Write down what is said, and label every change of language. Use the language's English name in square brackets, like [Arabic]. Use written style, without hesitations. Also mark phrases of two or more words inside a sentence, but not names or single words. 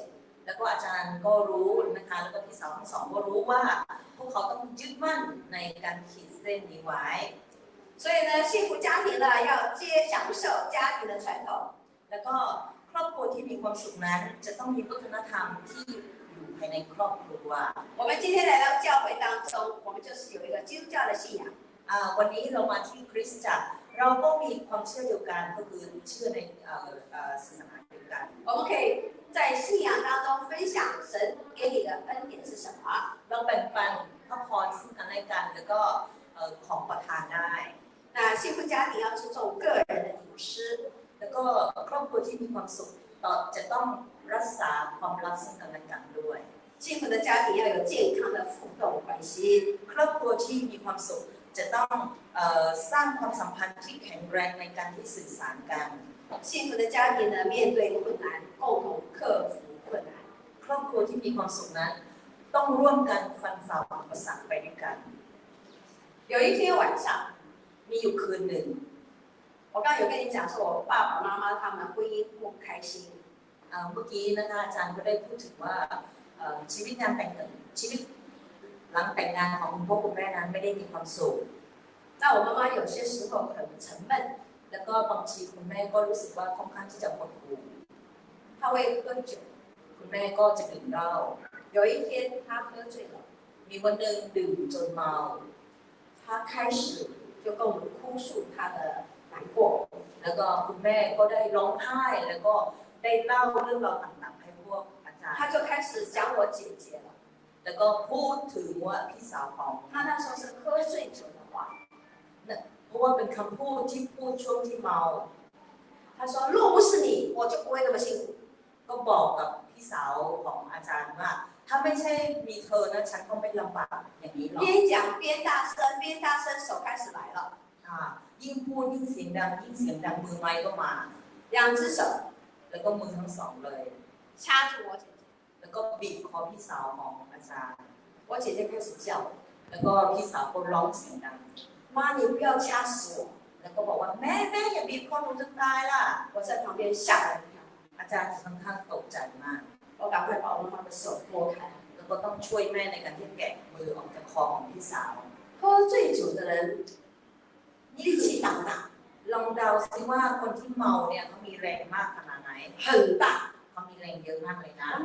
[Thai] แล้วก็อาจารย์ก็รู้นะคะแล้วก็พี่สาวทั้งสองก็รู้ว่าพวกเขาต้องยึดมั่นในการขีดเส้นนี้ไว้ [Chinese] 所以呢，幸福家庭呢要享受家庭的传统。 [Thai] แล้วก็ครอบครัวที่มีความสุขนั้นจะต้องมีวัฒนธรรมที่อยู่ภายในครอบครัว [Chinese] 我们今天来到教会当中，我们就是有一个基督教的信仰。 [Thai] วันนี้เรามาที่คริสตจักรเราก็มีความเชื่อเดียวกันก็คือเชื่อในศาสนาเดียวกัน [Chinese] 我们可以在信仰当中分享神给你的恩典是什么。 [Thai] เราแบ่งปันพระพรซึ่งกันและกันแล้วก็ของประทานได้ [Chinese] 那幸福家庭要注重个人的隐私。 [Thai] แล้วก็ครอบครัวที่มีความสุขจะต้องรักษาความลับซึ่งกันและกันด้วย [Chinese] 幸福的家庭要有健康的互动关系。 [Thai] ครอบครัวที่มีความสุขจะต้องสร้างความสัมพันธ์ที่แข็งแรงในการที่สื่อสารกัน [Chinese] 幸福的家庭呢，面对困难，共同克服困难。 [Thai] ครอบครัวที่มีความสุขนั้นต้องร่วมกันฟันฝ่าอุปสรรคไปด้วยกัน [Chinese] 有一天晚上， [Thai] มีอยู่คืนหนึ่ง [Chinese] 我刚有跟你讲说，我爸爸妈妈他们婚姻不开心。 [Thai] เมื่อกี้นะคะอาจารย์ก็ได้พูดถึงว่าชีวิตหลังแต่งงานของคุณพ่อคุณแม่นั้นไม่ได้มีความสุข [Chinese] 那我妈妈有些时候很沉闷， [Thai] แล้วก็บางทีคุณแม่ก็รู้สึกว่าค่อนข้างที่จะหดหู่ [Chinese] 她会喝酒。 [Thai] คุณแม่ก็จะดื่มเหล้า [Chinese] 有一天她喝醉了， [Thai] มีวันหนึ่งดื่มจนเมา [Chinese] 她开始就跟我们哭诉她的难过。 [Thai] แล้วก็คุณแม่ก็ได้ร้องไห้แล้วก็ได้เล่าเรื่องราวต่างๆให้พวกอาจารย์ [Chinese] 她就开始讲我姐姐了。 [Thai] แล้วก็พูดถึงว่าพี่สาวของ [Chinese] 她那时候是喝醉酒的话， [Thai] เพราะว่าเป็นคำพูดที่พูดช่วงที่เมา [Chinese] 她说若不是你，我就不会那么辛苦。 [Thai] ก็บอกกับพี่สาวของอาจารย์ว่าถ้าไม่ใช่มีเธอนะฉันก็ไม่ลำบากอย่างนี้หรอก [Chinese] 边讲边大声，边大声手开始来了。 [Thai] ยิ่งพูดยิ่งเสียงดังมือไม้ก็มา [Chinese] 两只手， [Thai] แล้วก็มือทั้งสองเลย [Chinese] 掐住我姐姐， [Thai] แล้วก็บีบคอพี่สาวของอาจารย์ [Chinese] 我姐姐开始叫， [Thai] แล้วก็พี่สาวก็ร้องเสียงดัง [Chinese] 妈，你不要掐死我。 [Thai] แล้วก็บอกว่าแม่อย่าบีบคอหนูจะตายล่ะ [Chinese] 我在旁边吓了一跳， [Thai] อาจารย์ค่อนข้างตกใจมาก [Chinese] 我赶快把我妈妈的手拨开， [Thai] แล้วก็ต้องช่วยแม่ในการที่แกะมือออกจากคอของพี่สาว [Chinese] 喝醉酒的人力气大不大？ [Thai] ลองเดาซิว่าคนที่เมาเนี่ยเขามีแรงมากขนาดไหน [Chinese] 很大。 [Thai] เขามีแรงเยอะมากเลยนะ